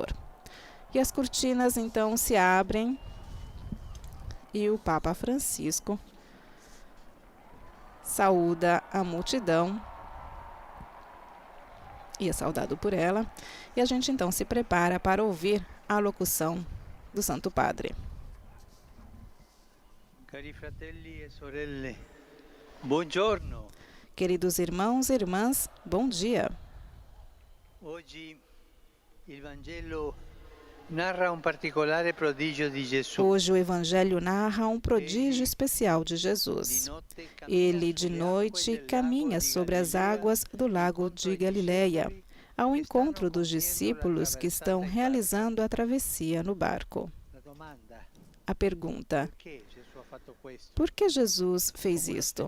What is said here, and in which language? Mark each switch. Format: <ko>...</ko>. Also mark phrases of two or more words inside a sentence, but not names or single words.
<pt>E as cortinas então se abrem e o Papa Francisco saúda a multidão e é saudado por ela. E a gente então se prepara para ouvir a locução do Santo Padre.</pt> <it>Cari fratelli e sorelle, buongiorno.</it> <pt>Queridos irmãos e irmãs, bom dia.</pt> <it>Hoje il Vangelo narra um particolare prodigio di Gesù.</it> <pt>Hoje o Evangelho narra um prodígio especial de Jesus. Ele de noite caminha sobre as águas do lago de Galileia, ao encontro dos discípulos que estão realizando a travessia no barco. A pergunta: por que Jesus fez isto?</pt>